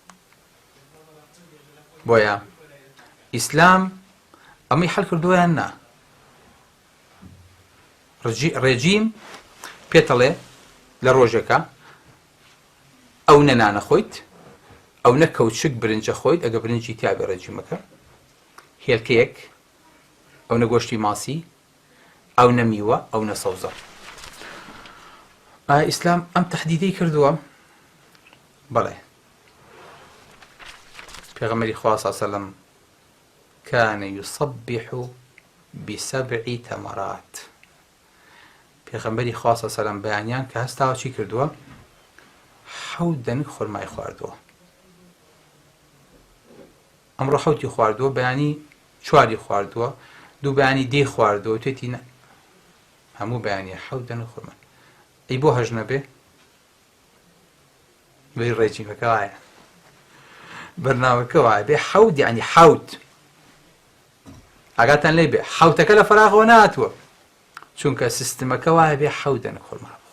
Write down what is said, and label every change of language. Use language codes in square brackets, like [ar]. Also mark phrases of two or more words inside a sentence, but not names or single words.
[ckb] بۆیە ئیسلام ئەمەی حەل کردوویان نا ڕێجیم پێتەڵێ لە ڕۆژێکە ئەو نەنانە خۆیت ئەو نە کەوچک برنجە خۆیت ئەگە برنجی تیابێ ڕێجیمەکە هێلکەیەک ئەو نە گۆشتی ماسی ئەو نەمیوە ئەو نە سەوزە ئیسلام ئەم تەحدیدەی کردووە بەڵێ پێغەمبەری خوا [ar] صلی الله علیه وسلم كان يصبح ب7 تمرات [ckb] پێغەمبەری خوا [ar] صلی الله علیه وسلم [ckb] بەیانیان کە هەستاوە چی کردووە 7 دەنگ خورمای خواردووە ئەمڕۆ 7 خواردووە بەیانی 4 خواردووە دوو بەیانی 10 خواردووە توێتی هەموو بەیانیە 7 دەنگ خورما ئەی بۆ هەژ نەبێ بێ ڕێجیمەکە وایە بەرنامەکە وایە بێ 7 یعنی 7 ئاگاتان لێ بێ 7ەکە لە فەراغەوە نهاتووە چونکە سیستمەکە وایە بێ 7 دەنگ خورما